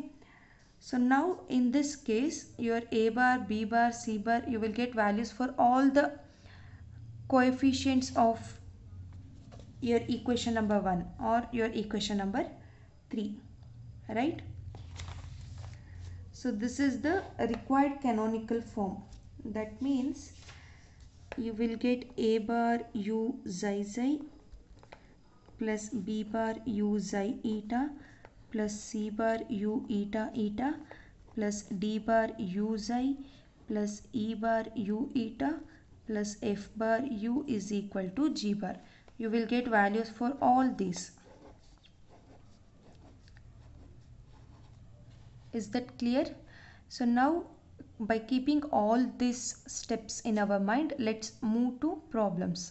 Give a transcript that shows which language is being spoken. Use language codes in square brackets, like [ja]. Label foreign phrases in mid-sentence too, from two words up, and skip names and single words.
[en] So now in this case, your a bar, b bar, c bar, you will get values for all the coefficients of your equation number 1 or your equation number 3. Right? So this is the required canonical form. That means you will get a bar u xi xi plus b bar u xi eta plus c bar u eta eta plus d bar u xi plus e bar u eta plus f bar u is equal to g bar. You will get values for all these. Is that clear? So now by keeping all these steps in our mind, let's move to problems.